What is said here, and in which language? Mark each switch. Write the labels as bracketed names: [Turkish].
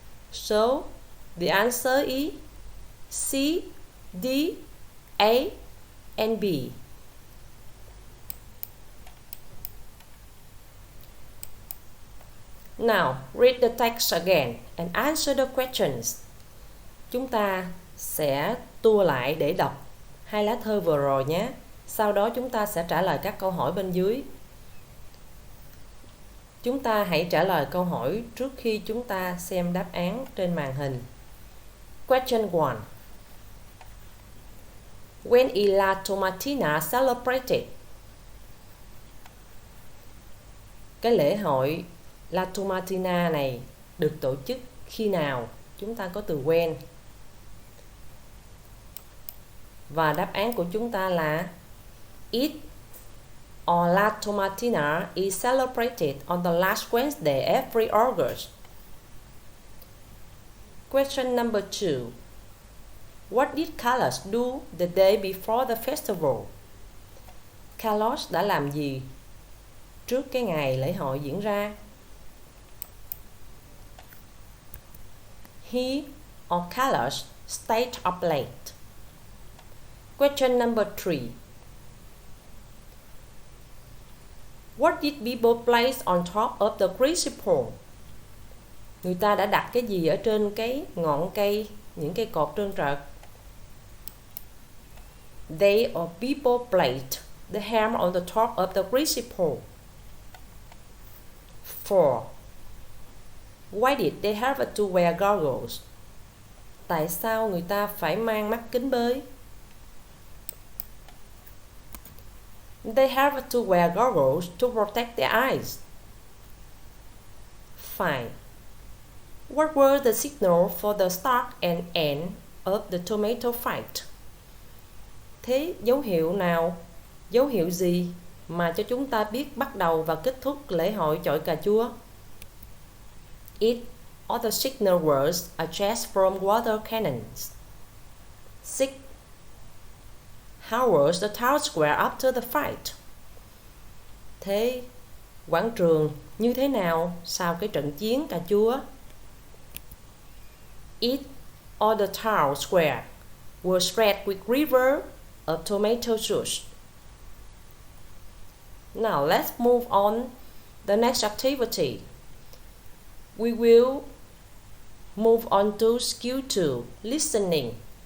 [English] So, the answer is C, D, A, and B. Now, read the text again and answer the questions. [Vietnamese] Chúng ta sẽ tua lại để đọc hai lá thơ vừa rồi nhé. Sau đó chúng ta sẽ trả lời các câu hỏi bên dưới. Chúng ta hãy trả lời câu hỏi trước khi chúng ta xem đáp án trên màn hình. [English] Question 1. When is La Tomatina celebrated? [Vietnamese] Cái lễ hội La Tomatina này được tổ chức khi nào? Chúng ta có từ when. Và đáp án của chúng ta là [English] it or La Tomatina is celebrated on the last Wednesday every August. Question number 2. What did Carlos do the day before the festival? [Vietnamese] Carlos đã làm gì trước cái ngày lễ hội diễn ra? [English] He or Carlos stayed up late. Question number 3. What did people place on top of the greasy pole? [Vietnamese] Người ta đã đặt cái gì ở trên cái ngọn cây, những cây cột trơn trượt? [English] They or people placed the ham on the top of the greasy pole. 4. Why did they have to wear goggles? [Vietnamese] Tại sao người ta phải mang mắt kính bơi? [English] They have to wear goggles to protect their eyes. 5. What were the signals for the start and end of the tomato fight? [Vietnamese] Thế dấu hiệu nào, dấu hiệu gì mà cho chúng ta biết bắt đầu và kết thúc lễ hội chọi cà chua? [English] It or the signal words are just from water cannons. 6. How was the town square after the fight? [Vietnamese] Thế quảng trường như thế nào sau cái trận chiến cà chua? [English] It or the town square was red with river of tomato juice. Now let's move on the next activity. We will move on to skill 2, listening.